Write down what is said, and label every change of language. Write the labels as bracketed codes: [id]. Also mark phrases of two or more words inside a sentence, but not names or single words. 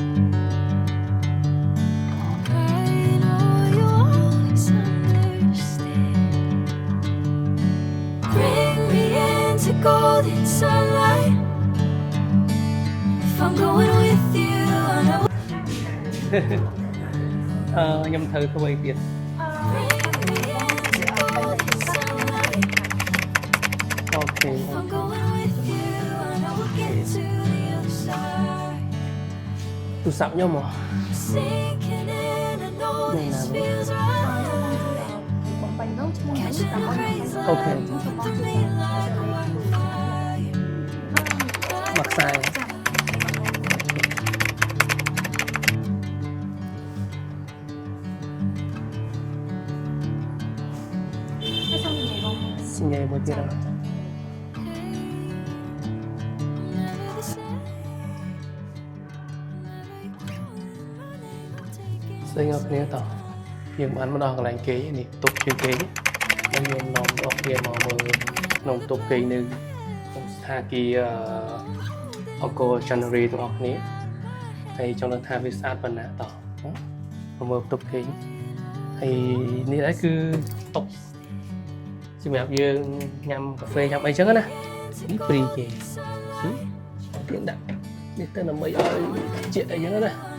[en] I know you always understand. Bring me into golden sunlight. If I'm going with you, I know. [km] ខ្ញុំត្រូវធ្វើអីទៀត [en] Bring me into golden sunlight. អូខេ If I'm going with you, I know we'll get to the other side. [km] ទូរស័ព្ទខ្ញុំហ៎ [en] Sinking in, I know this feels right. Catching a breeze, Okay. moving through me like a wildfire. [km] មកខ្សែ សញ្ញាមួយទៀត [en] Never the same. Never you calling my name. I'm taking [km] ស្អីបងប្អូនតោះយើងបានមកដល់កន្លែងគេនេះតុបជើងគេហើយយើងនាំបងប្អូនមកមើលក្នុងតុបគេនៅក្នុងស្ថានភាពអង្គរ January ទាំងអស់គ្នាហើយចង់ដឹងថាវាស្អាតប៉ុណ្ណាតោះមកមើលតុបគេហើយនេះដែរគឺតុបសម្រាប់យើងញ៉ាំកាហ្វេញ៉ាំអីចឹងណានេះព្រីគេទៀនដាក់នេះទៅដើម្បីឲ្យជាអីចឹងណា